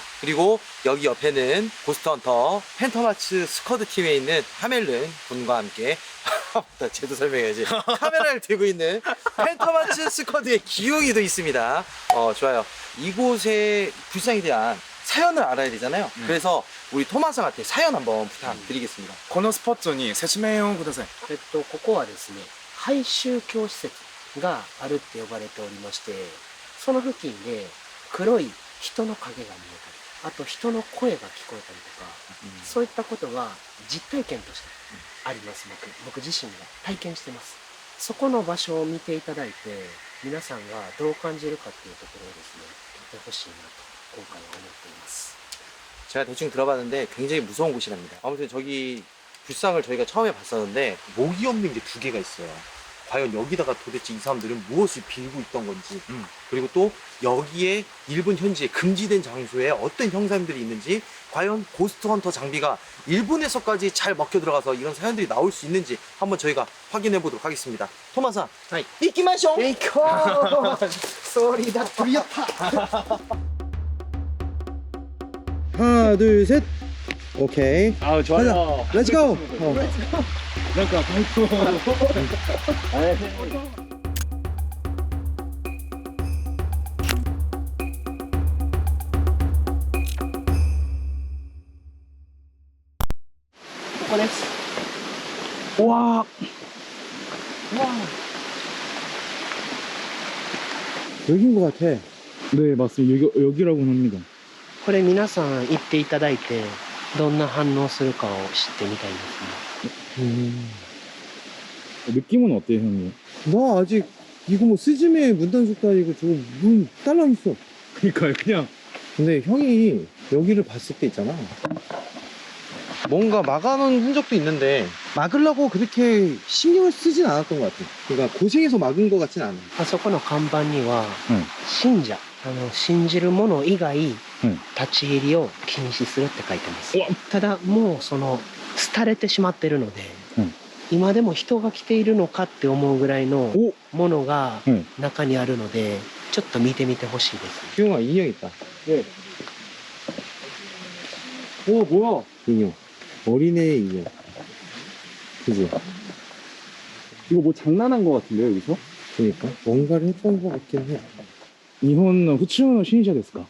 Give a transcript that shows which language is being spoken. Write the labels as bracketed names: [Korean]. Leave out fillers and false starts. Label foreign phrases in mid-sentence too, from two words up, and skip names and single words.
[Korean] 그리고 여기 옆에는 고스트헌터 팬텀아츠 스쿼드 팀에 있는 하멜른 군과 함께 쟤도 설명해야지. 카메라를 들고 있는 팬텀아츠 스쿼드의 기용이도 있습니다. 좋아요. 이곳의 불상에 대한 사연을 알아야 되잖아요. 그래서 우리 토마상한테 사연 한번 부탁드리겠습니다. [Japanese] このスポットに説明をください。ここはですね、廃宗教施設があるって呼ばれておりまして、その付近で黒い人の影が見えたり、あと人の声が聞こえたりとか、そういったことが実体験としてあります。僕自身が体験してます。そこの場所を見ていただいて、皆さんがどう感じるかっていうところをですね、見てほしいなと今回は思っています。 [Korean] 제가 대충 들어봤는데 굉장히 무서운 곳이랍니다. 아무튼 저기 불상을 저희가 처음에 봤었는데 목이 없는 게 두 개가 있어요. 과연 여기다가 도대체 이 사람들은 무엇을 빌고 있던 건지, 그리고 또 여기에 일본 현지에 금지된 장소에 어떤 형상들이 있는지, 과연 고스트헌터 장비가 일본에서까지 잘 먹혀 들어가서 이런 사연들이 나올 수 있는지 한번 저희가 확인해 보도록 하겠습니다. [Japanese] 토마상, 行きましょう! 소리 だ取り合った [Korean] 하나, 둘, 셋. 오케이. 아 좋아요. [English] Let's go. [Korean] 뭔가 방송. [Japanese] ここです [Korean] 와. 여긴 것 같아. 네 맞습니다. 여기라고 합니다. [Japanese] これ皆さん行っていただいてどんな反応するかを知ってみたいですね [Korean] 느낌은 어때요 형님? 나 아직 이거 뭐 스즈메 문단속도 아니고 저거 문 딸랑 있어. 그러니까요 그냥. 근데 형이 여기를 봤을 때 있잖아, 뭔가 막아놓은 흔적도 있는데 막으려고 그렇게 신경을 쓰진 않았던 것 같아. 그러니까 고생해서 막은 것 같진 않아. [Japanese] あそこの看板には信者信じる者以外立ち入りを禁止するって書いてます、ただもうその廃れてしまってるので、今でも人が来ているのかって思うぐらいのものが中にあるのでちょっと見てみてほしいです [Korean] 형아, 인형 있다. 네. 오 뭐야? 인형. 어린애의 인형. 그지? 이거 뭐 장난한 거 같은데요 여기서? 그러니까 뭔가를 했던 것 같긴 해. 일본 후치노 신자 ですか?